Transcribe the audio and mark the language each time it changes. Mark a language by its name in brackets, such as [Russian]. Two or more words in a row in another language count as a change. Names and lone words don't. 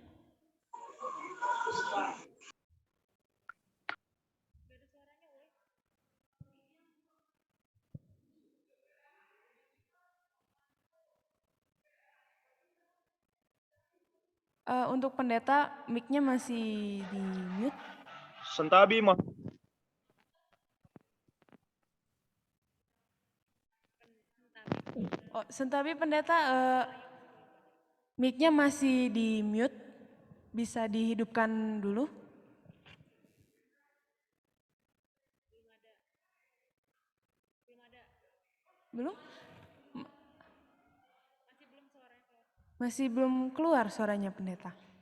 [Indonesian] Untuk pendeta mic-nya masih di mute. Sentabi mah. Oh, Sentabi pendeta mic-nya masih di mute. Bisa dihidupkan dulu. Belum? Masih belum keluar suaranya pendeta.